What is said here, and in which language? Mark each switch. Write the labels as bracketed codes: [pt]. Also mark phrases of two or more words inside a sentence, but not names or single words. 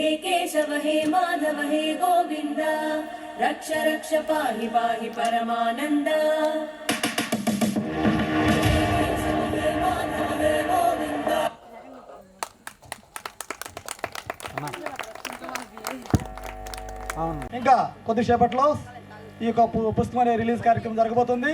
[sa] केशव हे माधव हे गोविन्द रक्ष रक्ष पाहि पाहि परमानन्द [te] ఇంకా కొద్దిసేపట్లో ఈ యొక్క పుస్తకం అనే రిలీజ్ కార్యక్రమం జరగబోతుంది.